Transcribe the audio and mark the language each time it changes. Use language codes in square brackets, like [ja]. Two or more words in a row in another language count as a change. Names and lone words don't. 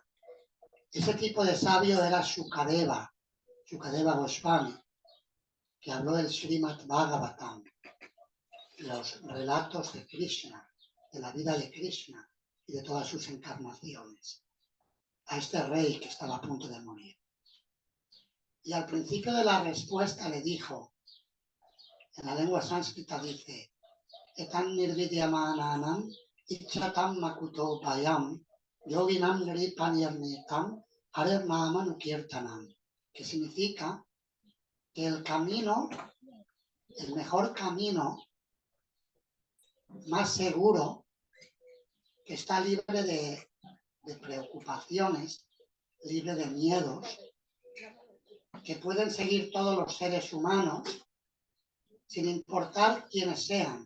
[es] Ese tipo de sabio era Shukadeva Goswami, que habló del Srimad Bhagavatam, los relatos de Krishna, de la vida de Krishna y de todas sus encarnaciones, a este rey que estaba a punto de morir. Y al principio de la respuesta le dijo, en la lengua sánscrita dice, [sa] एतन् निर्विद्यमानानाम् इच्छताम् अकुतोभयम् योगिनाम् नृपनिर्णीतम् हरेर्नामानुकीर्तनम्, [es] que significa que el mejor camino, más seguro, que está libre de preocupaciones, libre de miedos, que pueden seguir todos los seres humanos, sin importar quiénes sean.